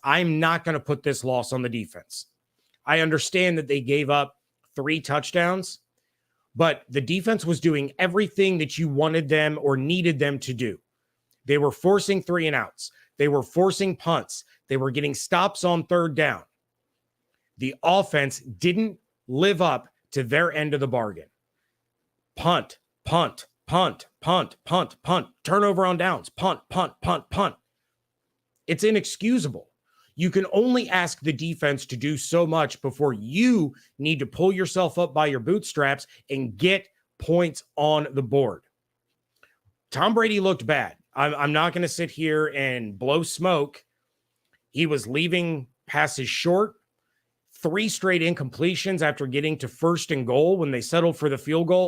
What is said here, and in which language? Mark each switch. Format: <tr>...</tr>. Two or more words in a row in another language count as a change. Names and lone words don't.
<en>I'm not going to put this loss on the defense. I understand that they gave up 3 touchdowns, but the defense was doing everything that you wanted them or needed them to do. They were forcing 3 and outs. They were forcing punts. They were getting stops on third down. The offense didn't live up to their end of the bargain. Punt, punt, punt, punt, punt, punt, turnover on downs, punt, punt, punt, punt. It's inexcusable. You can only ask the defense to do so much before you need to pull yourself up by your bootstraps and get points on the board. Tom Brady looked bad. I'm not going to sit here and blow smoke. He was leaving passes short, 3 straight incompletions after getting to 1st and goal when they settled for the field goal.</en>